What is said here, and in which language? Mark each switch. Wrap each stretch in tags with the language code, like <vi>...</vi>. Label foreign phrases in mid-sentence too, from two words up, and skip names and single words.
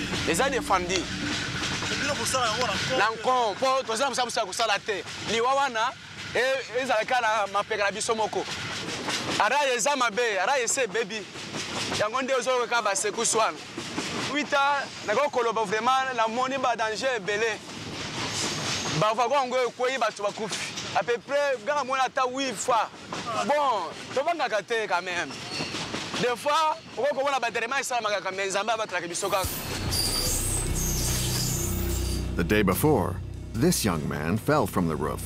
<ln>eza défendu na nko mpo toza mosabusa kosala te liwa wana ezalaka na mapeka na biso moko araye eza mabe araye ese ebebi yango nde ozoyoka basekusu wana wita nakoki koloba vraiment namoni badanger ebele bavago yango ekwei bato bakufi</ln> <fr>à peu près</fr> <ln>ganga mona ata 8 fois bon tobangaka te</ln> <fr>quand même des fois</fr> <ln>okoki komona baderema esalamaka kame nzambe abatalaka biso kaka.</ln> <en>The day before, this young man fell from the roof.</en>